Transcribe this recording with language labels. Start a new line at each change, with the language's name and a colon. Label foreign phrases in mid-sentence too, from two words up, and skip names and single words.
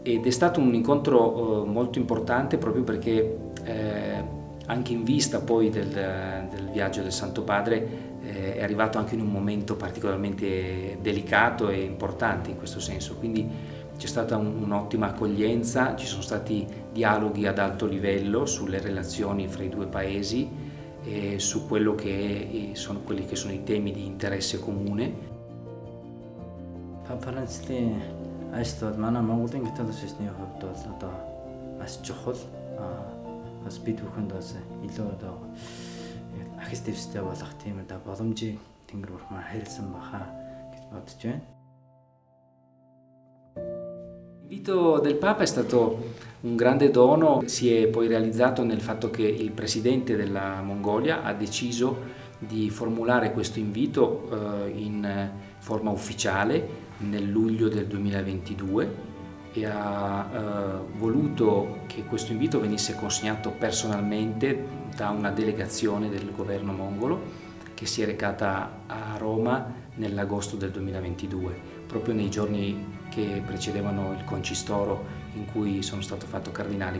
Italian: Ed è stato un incontro molto importante proprio perché anche in vista poi del viaggio del Santo Padre è arrivato anche in un momento particolarmente delicato e importante in questo senso, quindi c'è stata un'ottima accoglienza, ci sono stati dialoghi ad alto livello sulle relazioni fra i due paesi e su quello che sono quelli che sono i temi di interesse comune.
Mongolian: Францын ажилт бол манай Монголын католик шашны хувьд бол одоо маш чухал. Бас бид бүхэнд бас илүү одоо ахис дэвстэй болох тийм одоо боломжийг Тэнгэр бурхан хайрлсан баха гэж бодож байна.
Italian: L'invito del Papa è stato un grande dono, si è poi realizzato nel fatto che il presidente della Mongolia ha deciso di formulare questo invito in forma ufficiale nel luglio del 2022 e ha voluto che questo invito venisse consegnato personalmente da una delegazione del governo mongolo che si è recata a Roma nell'agosto del 2022, proprio nei giorni che precedevano il concistoro in cui sono stato fatto cardinale.